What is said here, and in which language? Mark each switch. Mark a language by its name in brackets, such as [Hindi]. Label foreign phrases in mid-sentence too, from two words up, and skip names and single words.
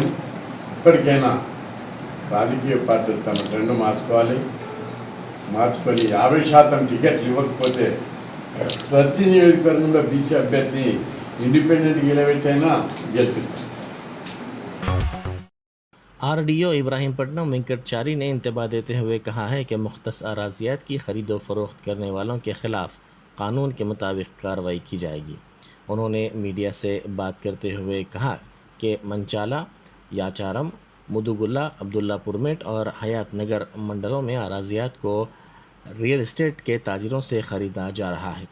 [Telugu] ఇప్పటికైనా రాజకీయ పార్టీలు తమ ట్రెండ్ మార్చుకొని 50% టికెట్లు ఇవ్వకపోతే ప్రతి నియోజకవర్గంలో బీసీ అభ్యర్థి ఇండిపెండెంట్ గెలవెట్టైనా గెలిపిస్తారు. [Urdu] RDO ابراہیم پٹنم وینکٹچاری نے انتباہ دیتے ہوئے کہا ہے کہ مختص اراضیات کی خرید و فروخت کرنے والوں کے خلاف قانون کے مطابق کارروائی کی جائے گی۔ انہوں نے میڈیا سے بات کرتے ہوئے کہا کہ منچالہ، یاچارم، مدوگلہ، عبداللہ پور میٹ اور حیات نگر منڈلوں میں اراضیات کو [English] real estate [Urdu] کے تاجروں سے خریدا جا رہا ہے۔